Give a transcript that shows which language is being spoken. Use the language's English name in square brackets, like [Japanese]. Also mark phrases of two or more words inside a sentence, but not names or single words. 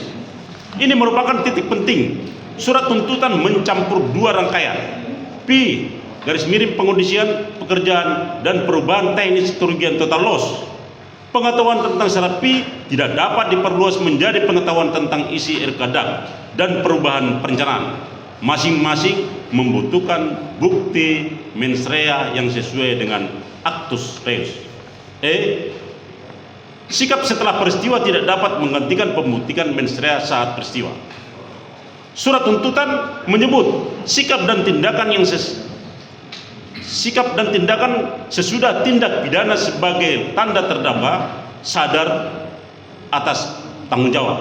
[Indonesian] Ini merupakan titik penting. Surat tuntutan mencampur dua rangkaian, fee pengondisian pekerjaan dan perubahan teknis kerugian [English] total loss. [Indonesian] Pengetahuan tentang syarat fee tidak dapat diperluas menjadi pengetahuan tentang isi RKDAK dan perubahan perencanaan. Masing-masing membutuhkan bukti [Latin] mens rea [Indonesian] yang sesuai dengan [Latin] actus reus. [Indonesian] E. Sikap setelah peristiwa tidak dapat menggantikan pembuktian [Latin] mens rea [Indonesian] saat peristiwa. Surat tuntutan menyebut sikap dan tindakan sesudah tindak pidana sebagai tanda terdakwa sadar atas tanggung jawab.